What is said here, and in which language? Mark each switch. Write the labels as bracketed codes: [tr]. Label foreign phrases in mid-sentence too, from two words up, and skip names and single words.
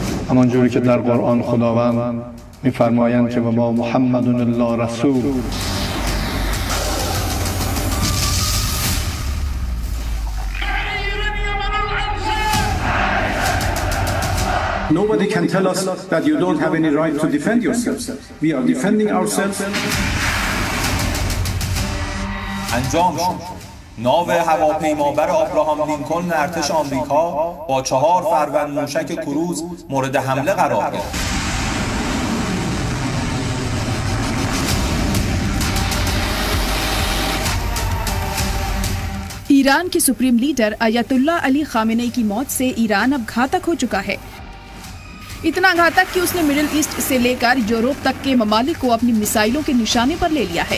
[fa] همانجوری که در قرآن خداوند می‌فرمایند که [ar] و ما محمد الا رسول. [en] Nobody can tell us that you don't have any right to defend yourselves. We are defending ourselves. [fa] انجام شد. ناو هواپیمابر آبراهام لینکلن ارتش آمریکا با 4 فروند موشک کروز مورد حمله قرار گرفت. [hi] ईरान के सुप्रीम लीडर अयतुल्ला अली खामेनेई की मौत से ईरान अब घातक हो चुका है। इतना घातक कि उसने मिडिल ईस्ट से लेकर यूरोप तक के ममालिक को अपनी मिसाइलों के निशाने पर ले लिया है।